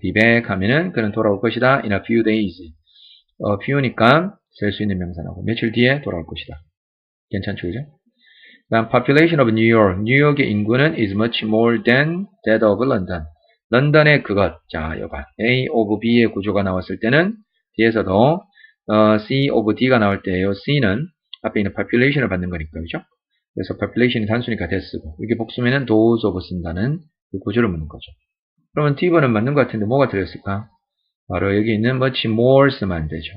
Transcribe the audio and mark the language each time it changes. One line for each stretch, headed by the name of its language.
Korean: be back 하면은 그는 돌아올 것이다.
English: in a few days.
Korean: few니까 쓸 수 있는 명사나고 며칠 뒤에 돌아올 것이다. 괜찮죠, 그죠?
English: 그 다음 population of New York.
Korean: 뉴욕의 인구는
English: is much more than that of London.
Korean: 런던의 그것. 자, 여봐. A of B의 구조가 나왔을 때는 뒤에서도 C of D가 나올 때요. C는 앞에 있는 population을 받는 거니까, 그죠? 그래서 population이 단수니까 됐쓰고 이게 복수면은 those of 쓴다는 그 구조를 묻는 거죠. 그러면 D번은 맞는 것 같은데 뭐가 틀렸을까? 바로 여기 있는 much more 쓰면 안 되죠.